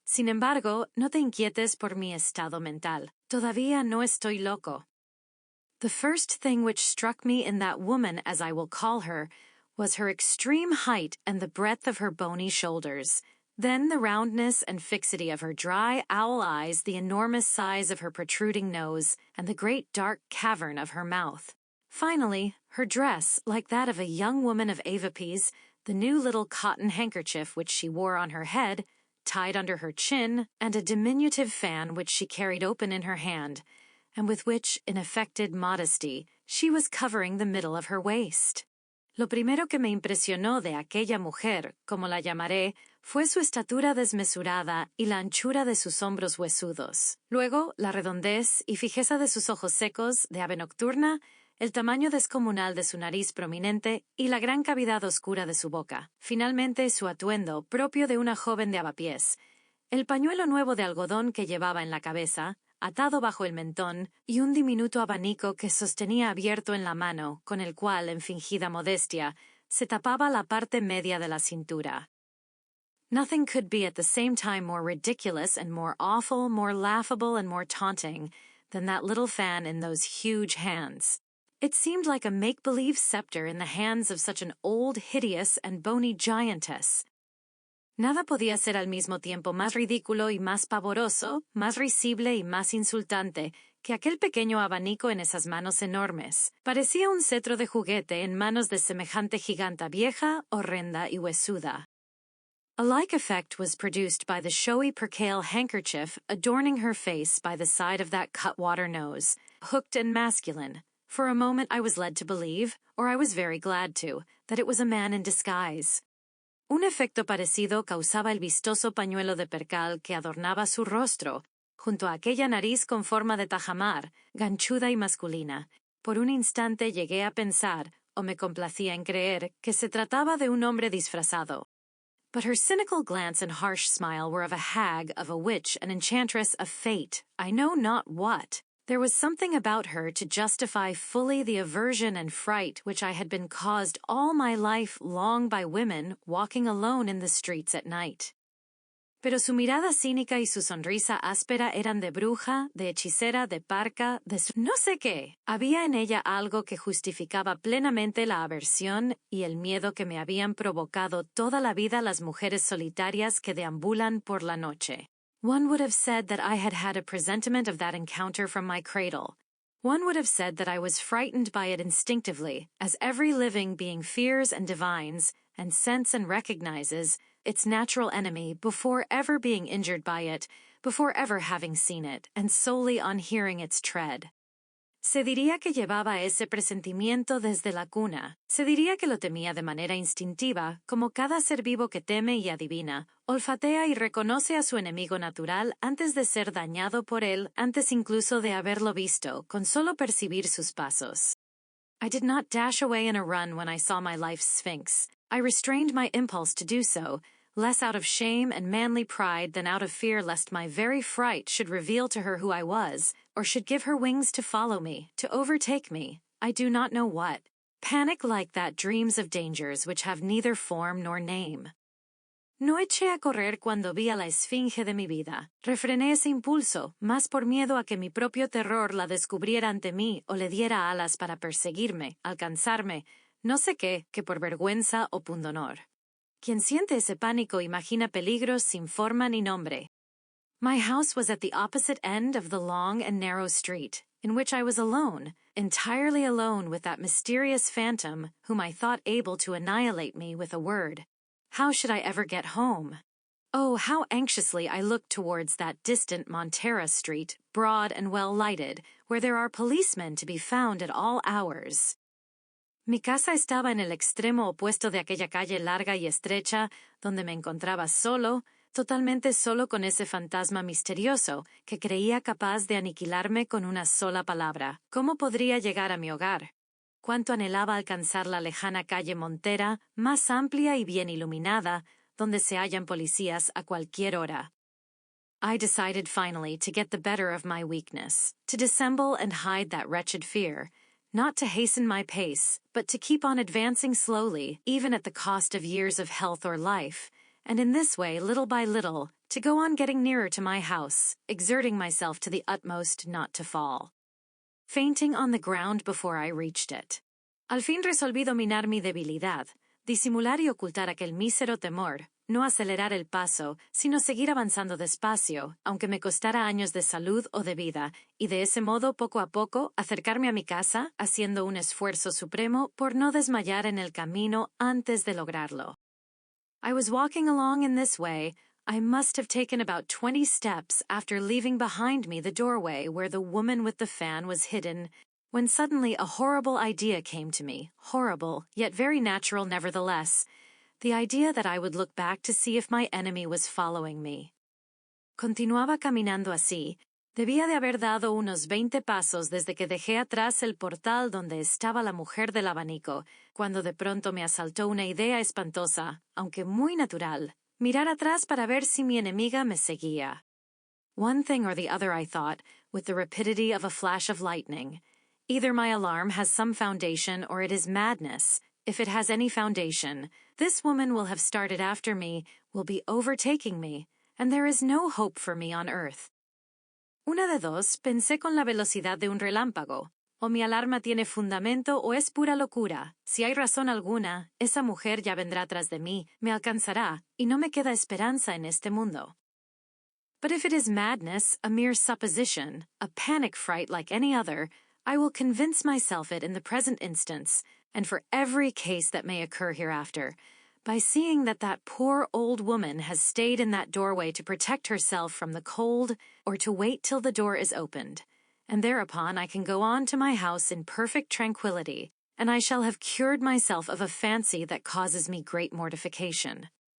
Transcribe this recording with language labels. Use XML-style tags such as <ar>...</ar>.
<es>Sin embargo, no te inquietes por mi estado mental. Todavía no estoy loco.</es> <en>The first thing which struck me in that woman, as I will call her, was her extreme height and the breadth of her bony shoulders. Then the roundness and fixity of her dry owl eyes, the enormous size of her protruding nose, and the great dark cavern of her mouth. Finally, her dress, like that of a young woman of Avapies, the new little cotton handkerchief which she wore on her head, tied under her chin, and a diminutive fan which she carried open in her hand, and with which, in affected modesty, she was covering the middle of her waist.</en> <es>Lo primero que me impresionó de aquella mujer, como la llamaré, fue su estatura desmesurada y la anchura de sus hombros huesudos. Luego, la redondez y fijeza de sus ojos secos, de ave nocturna, el tamaño descomunal de su nariz prominente y la gran cavidad oscura de su boca. Finalmente, su atuendo, propio de una joven de avapiés, el pañuelo nuevo de algodón que llevaba en la cabeza, atado bajo el mentón, y un diminuto abanico que sostenía abierto en la mano, con el cual, en fingida modestia, se tapaba la parte media de la cintura.</es> <en>Nothing could be at the same time more ridiculous and more awful, more laughable and more taunting, than that little fan in those huge hands. It seemed like a make-believe scepter in the hands of such an old, hideous, and bony giantess.</en> <es>Nada podía ser al mismo tiempo más ridículo y más pavoroso, más risible y más insultante que aquel pequeño abanico en esas manos enormes. Parecía un cetro de juguete en manos de semejante giganta vieja, horrenda y huesuda.</es> <en>A like effect was produced by the showy percale handkerchief adorning her face by the side of that cutwater nose, hooked and masculine. For a moment I was led to believe, or I was very glad to, that it was a man in disguise.</en> <es>Un efecto parecido causaba el vistoso pañuelo de percal que adornaba su rostro, junto a aquella nariz con forma de tajamar, ganchuda y masculina. Por un instante llegué a pensar, o me complacía en creer, que se trataba de un hombre disfrazado.</es> <en>But her cynical glance and harsh smile were of a hag, of a witch, an enchantress, of fate, I know not what. There was something about her to justify fully the aversion and fright which I had been caused all my life long by women walking alone in the streets at night.</en> <es>Pero su mirada cínica y su sonrisa áspera eran de bruja, de hechicera, de parca, no sé qué. Había en ella algo que justificaba plenamente la aversión y el miedo que me habían provocado toda la vida las mujeres solitarias que deambulan por la noche.</es> <en>One would have said that I had had a presentiment of that encounter from my cradle. One would have said that I was frightened by it instinctively, as every living being fears and divines, and scents and recognizes, its natural enemy before ever being injured by it, before ever having seen it, and solely on hearing its tread.</en> <es>Se diría que llevaba ese presentimiento desde la cuna. Se diría que lo temía de manera instintiva, como cada ser vivo que teme y adivina, olfatea y reconoce a su enemigo natural antes de ser dañado por él, antes incluso de haberlo visto, con solo percibir sus pasos.</es> <en>I did not dash away in a run when I saw my life's sphinx. I restrained my impulse to do so, less out of shame and manly pride than out of fear lest my very fright should reveal to her who I was, or should give her wings to follow me, to overtake me, I do not know what. Panic like that dreams of dangers which have neither form nor name.</en> <es>No eché a correr cuando vi a la esfinge de mi vida. Refrené ese impulso, más por miedo a que mi propio terror la descubriera ante mí o le diera alas para perseguirme, alcanzarme, no sé qué, que por vergüenza o pundonor. Quien siente ese pánico imagina peligros sin forma ni nombre.</es> <en>My house was at the opposite end of the long and narrow street, in which I was alone, entirely alone with that mysterious phantom whom I thought able to annihilate me with a word. How should I ever get home? Oh, how anxiously I looked towards that distant Montera Street, broad and well lighted, where there are policemen to be found at all hours.</en> <es>Mi casa estaba en el extremo opuesto de aquella calle larga y estrecha, donde me encontraba solo, totalmente solo con ese fantasma misterioso que creía capaz de aniquilarme con una sola palabra. ¿Cómo podría llegar a mi hogar? cuánto anhelaba alcanzar la lejana calle Montera, más amplia y bien iluminada, donde se hallan policías a cualquier hora.</es> <en>I decided finally to get the better of my weakness, to dissemble and hide that wretched fear, not to hasten my pace, but to keep on advancing slowly, even at the cost of years of health or life, and in this way, little by little, to go on getting nearer to my house, exerting myself to the utmost not to fall. Fainting on the ground before I reached it.</en> <es>Al fin resolví dominar mi debilidad, disimular y ocultar aquel mísero temor, no acelerar el paso, sino seguir avanzando despacio, aunque me costara años de salud o de vida, y de ese modo, poco a poco, acercarme a mi casa, haciendo un esfuerzo supremo por no desmayar en el camino antes de lograrlo.</es> <en>I was walking along in this way. I must have taken about 20 steps after leaving behind me the doorway where the woman with the fan was hidden, when suddenly a horrible idea came to me, horrible, yet very natural nevertheless, the idea that I would look back to see if my enemy was following me.</en> <es>Continuaba caminando así. Debía de haber dado unos 20 pasos desde que dejé atrás el portal donde estaba la mujer del abanico, cuando de pronto me asaltó una idea espantosa, aunque muy natural, mirar atrás para ver si mi enemiga me seguía.</es> <en>One thing or the other, I thought, with the rapidity of a flash of lightning. Either my alarm has some foundation or it is madness. If it has any foundation, this woman will have started after me, will be overtaking me, and there is no hope for me on earth.</en> <es>Una de dos, pensé con la velocidad de un relámpago. O mi alarma tiene fundamento o es pura locura. Si hay razón alguna, esa mujer ya vendrá tras de mí, me alcanzará, y no me queda esperanza en este mundo.</es> <en>But if it is madness, a mere supposition, a panic fright like any other, I will convince myself it in the present instance, and for every case that may occur hereafter, by seeing that that poor old woman has stayed in that doorway to protect herself from the cold or to wait till the door is opened, and thereupon I can go on to my house in perfect tranquility, and I shall have cured myself of a fancy that causes me great mortification.</en>